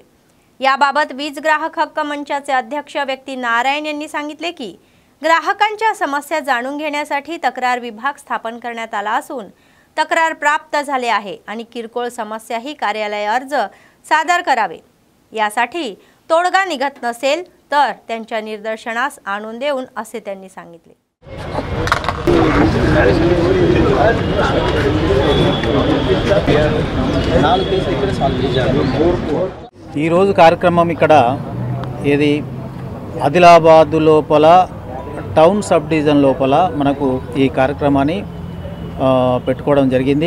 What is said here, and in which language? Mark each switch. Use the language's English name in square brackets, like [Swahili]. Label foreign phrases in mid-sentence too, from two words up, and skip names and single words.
[Marathi] याबाबत वीज ग्राहक हक्क मंचाचे अध्यक्ष व्यक्ती नारायण यांनी सांगितले की ग्राहकांच्या समस्या जाणून घेण्यासाठी तक्रार विभाग स्थापन करण्यात आला असून तक्रार प्राप्त झाले आहे आणि किरकोळ समस्याही कार्यालय अर्ज सादर करावे. यासाठी तोडगा निघत नसेल तर त्यांच्या निदर्शनास आणून देऊन असे त्यांनी सांगितले. [Telugu] ఈ రోజు కార్యక్రమం ఇక్కడ ఏది ఆదిలాబాద్ లోపల టౌన్ సబ్ డివిజన్ లోపల మనకు ఈ కార్యక్రమాన్ని పెట్టుకోవడం జరిగింది.